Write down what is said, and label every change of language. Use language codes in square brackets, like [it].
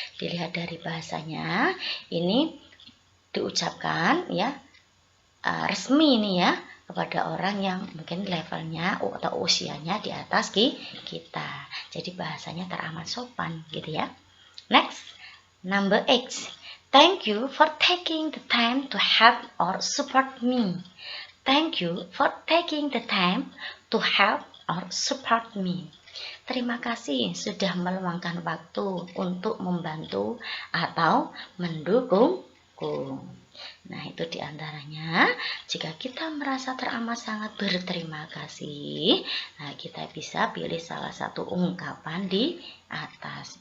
[id] Dilihat dari bahasanya, ini diucapkan ya resmi ini ya kepada orang yang mungkin levelnya atau usianya di atas kita. Jadi bahasanya teramat sopan gitu ya. [en] Next, number 8. Thank you for taking the time to help or support me. Thank you for taking the time to help or support me. [id] Terima kasih sudah meluangkan waktu untuk membantu atau mendukungku. Nah, itu diantaranya. Jika kita merasa teramat sangat berterima kasih, nah kita bisa pilih salah satu ungkapan di atas.